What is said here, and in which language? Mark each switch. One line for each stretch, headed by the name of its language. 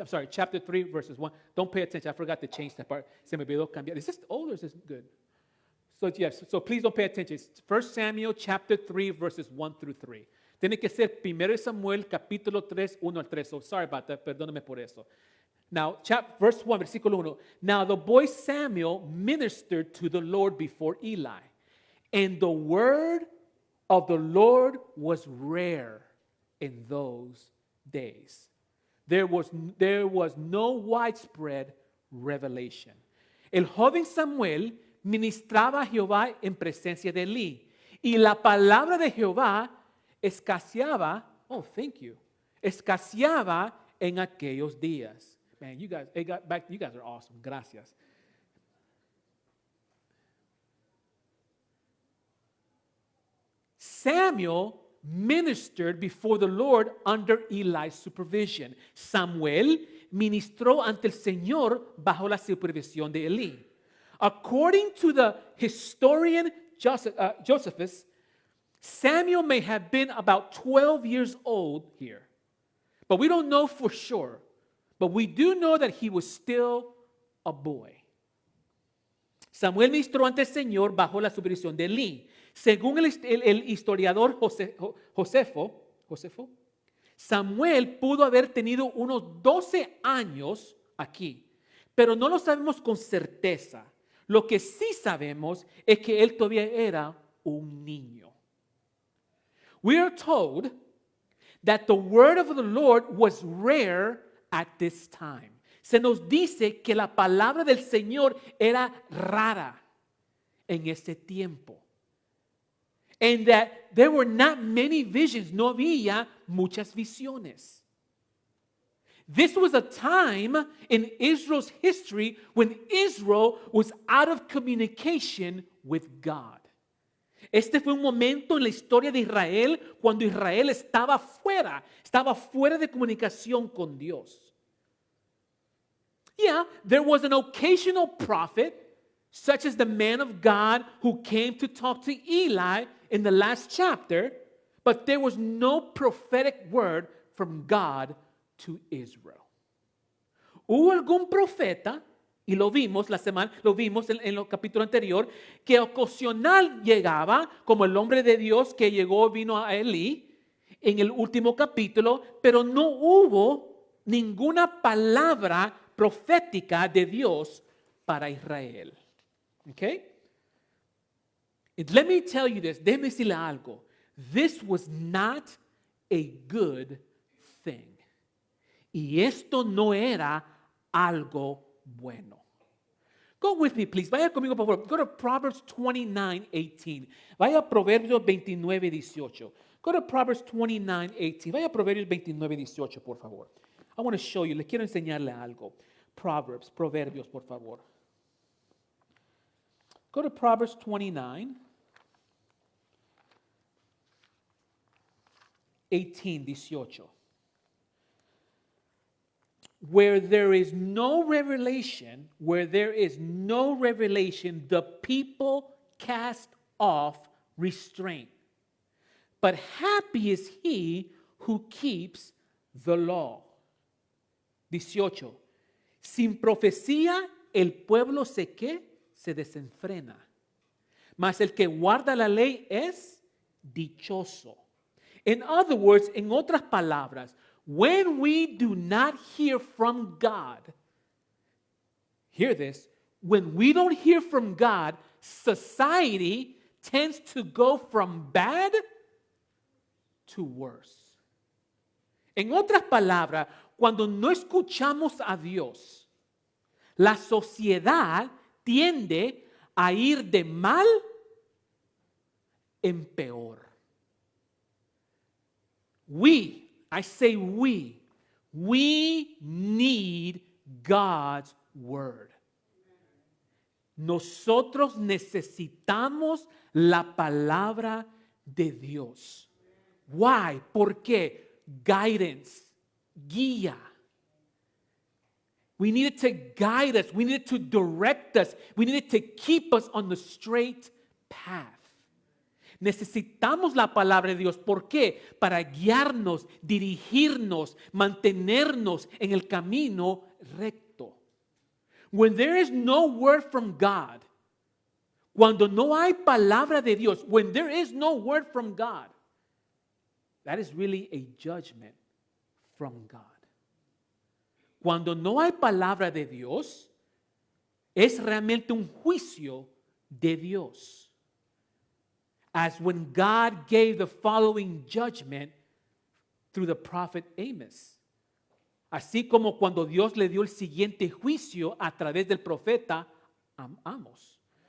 English: Chapter 3, verses 1. Don't pay attention. I forgot to change that part.
Spanish: Se me olvidó cambiar.
English: Is this old or is this good? So yes, so please don't pay attention. It's 1 Samuel chapter 3, verses 1 through 3.
Spanish: Tiene que ser 1 Samuel capítulo 3, 1 al 3.
English: So sorry about that.
Spanish: Perdóname por eso.
English: Now, verse 1,
Spanish: versículo 1.
English: Now the boy Samuel ministered to the Lord before Eli. And the word of the Lord was rare in those days. There was no widespread revelation.
Spanish: El joven Samuel ministraba a Jehová en presencia de Elí. Y la palabra de Jehová escaseaba en aquellos días.
English: Man, you guys are awesome. Gracias. Samuel ministered before the Lord under Eli's supervision.
Spanish: Samuel ministró ante el Señor bajo la supervisión de Elí.
English: According to the historian Josephus, Samuel may have been about 12 years old here. But we don't know for sure. But we do know that he was still a boy.
Spanish: Samuel ministró ante el Señor bajo la supervisión de Elí. Según el historiador Josefo, Samuel pudo haber tenido unos 12 años aquí, pero no lo sabemos con certeza. Lo que sí sabemos es que él todavía era un niño.
English: We are told that the word of the Lord was rare at this time.
Spanish: Se nos dice que la palabra del Señor era rara en ese tiempo.
English: And that there were not many visions.
Spanish: No había muchas visiones.
English: This was a time in Israel's history when Israel was out of communication with God.
Spanish: Este fue un momento en la historia de Israel cuando Israel estaba fuera de comunicación con Dios.
English: Yeah, there was an occasional prophet, such as the man of God who came to talk to Eli in the last chapter, but there was no prophetic word from God to Israel.
Spanish: Hubo algún profeta, y lo vimos en el capítulo anterior, que ocasional llegaba, como el hombre de Dios que vino a Elí en el último capítulo, pero no hubo ninguna palabra profética de Dios para Israel.
English: Okay? And let me tell you this,
Spanish: déjeme decirle algo.
English: This was not a good thing.
Spanish: Y esto no era algo bueno.
English: Go with me, please.
Spanish: Vaya conmigo, por favor.
English: Go to Proverbs 29:18.
Spanish: Vaya a Proverbios 29:18.
English: Go to Proverbs 29:18.
Spanish: Vaya a Proverbios 29:18, por favor.
English: I want to show you.
Spanish: Le quiero enseñarle algo. Proverbios, por favor.
English: Go to Proverbs 29:18, 18. Where there is no revelation, the people cast off restraint. But happy is he who keeps the law. 18.
Spanish: Sin profecía el pueblo se desenfrena. Mas el que guarda la ley es dichoso.
English: In other words,
Spanish: en otras palabras,
English: when we do not hear from God, hear this, when we don't hear from God, society tends to go from bad to worse.
Spanish: En otras palabras, cuando no escuchamos a Dios, la sociedad tiende a ir de mal en peor.
English: I say we need God's word.
Spanish: Nosotros necesitamos la palabra de Dios.
English: Why?
Spanish: ¿Por qué?
English: Guidance,
Spanish: guía.
English: We need it to guide us. We need it to direct us. We need it to keep us on the straight path.
Spanish: Necesitamos la palabra de Dios. ¿Por qué? Para guiarnos, dirigirnos, mantenernos en el camino recto.
English: When there is no word from God,
Spanish: cuando no hay palabra de Dios,
English: when there is no word from God, that is really a judgment from God.
Spanish: Cuando no hay palabra de Dios, es realmente un juicio de Dios.
English: As when God gave the following judgment through the prophet Amos.
Spanish: Así como cuando Dios le dio el siguiente juicio a través del profeta Amos.